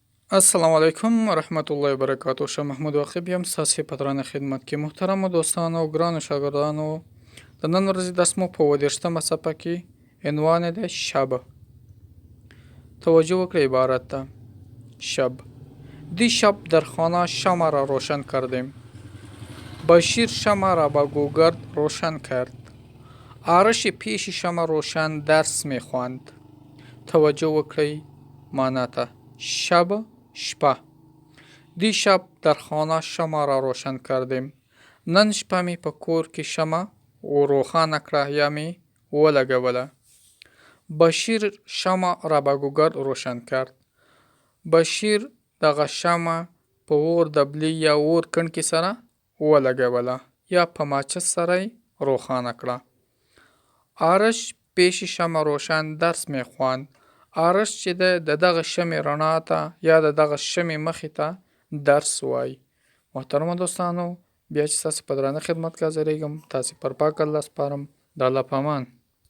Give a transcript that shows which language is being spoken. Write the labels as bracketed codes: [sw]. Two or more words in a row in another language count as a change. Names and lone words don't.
[ar] السلام علیکم ورحمت الله وبرکاتو. [ps] شه محمود واقع یم ستاسې په درانه خدمت کې. محترمو دوستانو او ګرانو شاګردانو، د نن ورځې درس مو په 28مه صفحه کې عنوان یې دی شب. توجه وکړئ عبارت ته. [fa] شب دیشب در خانه شمع را روشن کردیم. بشیر شمع را با گوگرد روشن کرد. آرش پیش شمع روشن درس می خواند. [ps] توجه وکړئ معنا ته. شب شپه. [fa] دیشب در خانه شمع را روشن کردیم. [ps] نن شپه می په کور کې شمع روښانه کړه یا می ولګوله. [fa] بشیر شمع را با گوگرد روشن کرد. [ps] بشیر دغه شمع په اور دبلي یا اور کڼکې سره ولګوله یا په ماچس سره یې روښانه کړه. [fa] آرش پیش شمع روشن درس می خواند. [ps] آرش چې د دغه شمع رڼا ته یا د دغه شمع مخې ته درس وای. محترمو دوستانو، بیا چې ستاسې په درانه خدمت کې حاضرېږم، تاسې پر پاک الله سپارم. د الله په امان.